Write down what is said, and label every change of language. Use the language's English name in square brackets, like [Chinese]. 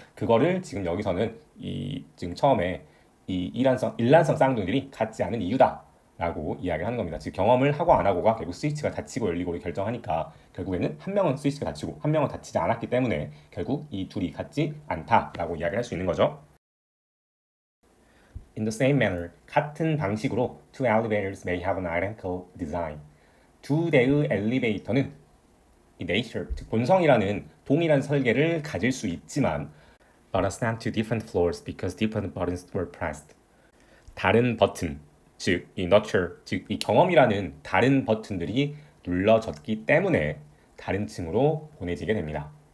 [Korean] 그거를 지금 여기서는 지금 처음에 이 일란성 쌍둥이들이 같지 않은 이유다 라고 이야기하는 겁니다. 즉 경험을 하고 안 하고가 결국 스위치가 닫히고 열리고를 결정하니까 결국에는 한 명은 스위치가 닫히고 한 명은 닫히지 않았기 때문에 결국 이 둘이 같지 않다라고 이야기할 수 있는 거죠. [English] In the same manner, [Korean] 같은 방식으로 [English] two elevators may have an identical design. [Korean] 두 대의 엘리베이터는 이 nature, 즉 본성이라는 동일한 설계를 가질 수 있지만 [English] but assigned to different floors because different buttons were pressed. [Korean] 다른 버튼, 즉 이 nurture, 즉 이 경험이라는 다른 버튼들이 눌러졌기 때문에 다른 층으로 보내지게 됩니다.